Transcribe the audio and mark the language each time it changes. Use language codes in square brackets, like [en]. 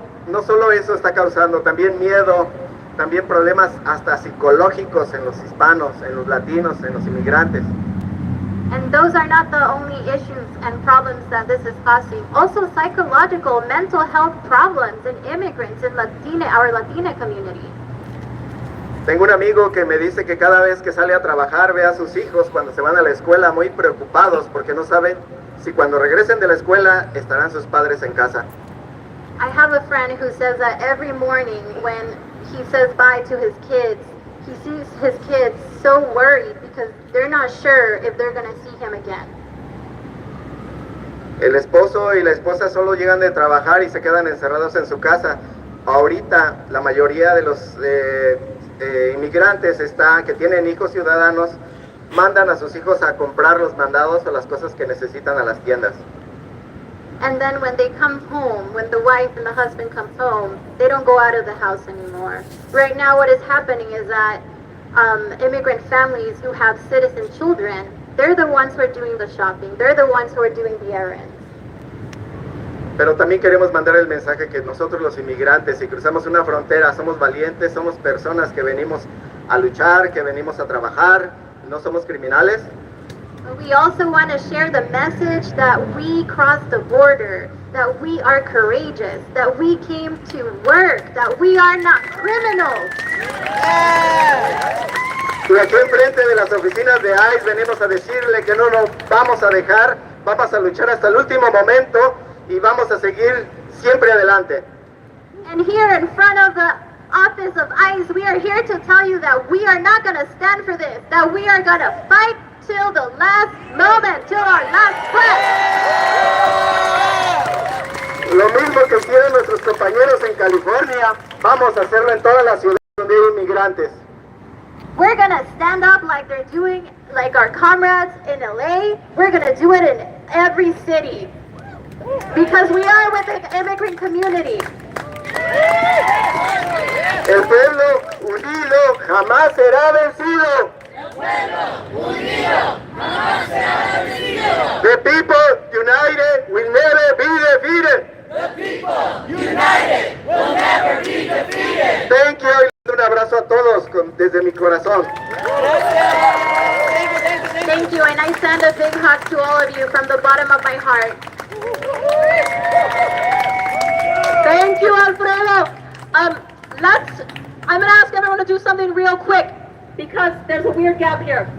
[es] No solo eso está causando, también miedo, también problemas hasta psicológicos en los hispanos, en los latinos, en los inmigrantes. [en] And those are not the only issues and problems that this is causing. Also psychological, mental health problems in immigrants in our Latina community. [es] Tengo un amigo que me dice que cada vez que sale a trabajar ve a sus hijos cuando se van a la escuela muy preocupados porque no saben si cuando regresen de la escuela estarán sus padres en casa. [en] I have a friend who says that every morning when he says bye to his kids, he sees his kids so worried because they're not sure if they're going to see him again. [es] El esposo y la esposa solo llegan de trabajar y se quedan encerrados en su casa. Ahorita la mayoría de los inmigrantes que tienen hijos ciudadanos, mandan a sus hijos a comprar los mandados o las cosas que necesitan a las tiendas. [en] And then when they come home, when the wife and the husband come home, they don't go out of the house anymore. Right now what is happening is that immigrant families who have citizen children, they're the ones who are doing the shopping. They're the ones who are doing the errands. [es] Pero también queremos mandar el mensaje que nosotros los inmigrantes, si cruzamos una frontera, somos valientes, somos personas que venimos a luchar, que venimos a trabajar, no somos criminales. [en] But we also want to share the message that we crossed the border, that we are courageous, that we came to work, that we are not criminals. [es] Y aquí enfrente de las oficinas de ICE venimos a decirle que no nos vamos a dejar, vamos a luchar hasta el último momento y vamos a seguir siempre adelante. [en] And here in front of the office of ICE, we are here to tell you that we are not going to stand for this, that we are going to fight till the last moment, till our last breath. [es] Lo mismo que hicieron nuestros compañeros en California, vamos a hacerlo en todas las ciudades donde hay inmigrantes. [en] We're going to stand up like they're doing, like our comrades in LA. We're going to do it in every city. Because we are with the immigrant community. [es] El pueblo unido jamás será vencido. [en] The people united will never be defeated. Thank you. [es] Y un abrazo a todos desde mi corazón. [en] Thank you, and I send a big hug to all of you from the bottom of my heart. Thank you, Alfredo. I'm gonna ask everyone to do something real quick because there's a weird gap here.